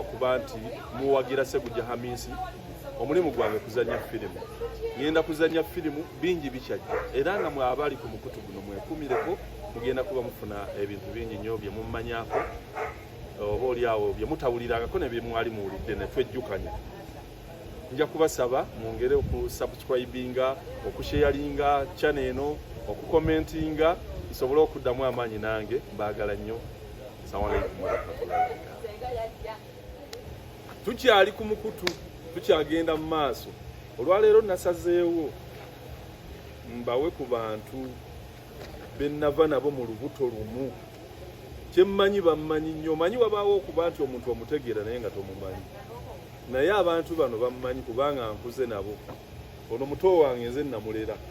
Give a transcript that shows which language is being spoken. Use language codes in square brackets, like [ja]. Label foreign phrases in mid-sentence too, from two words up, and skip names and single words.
[lg] kuba nti muwagira Ssegujja Hamisi omulimu gwange kuzannya firimu ngenda kuzannya firimu bingi bikyajja era nga mwe abali ku mukutu guno mwekumireko mugenda kuba mufuna ebintu bingi nnyo bye mummanyako oba oliawo bye mutawulirangako ne bye mwali muwulidde ne twejjukanya nja kubasaba mwongere okusubscribinga okusharinga channel eno okukomentinga nsobole okuddamu amaanyi nange mbaagala nnyo. [ar] السلام عليكم ورحمة الله وبركاته. [lg] Tukyali ku mukutu tukyagenda mu maaso olwaleero nasazeewo mbawe ku bantu bennava nabo mu lubuto lumu kyemmanyi bammanyi nnyo manyi wabaawo okuba nti omuntu omutegeera naye nga tomumanyi naye abantu bano bammanyi kubanga nkuze nabo ono muto wange nze namulera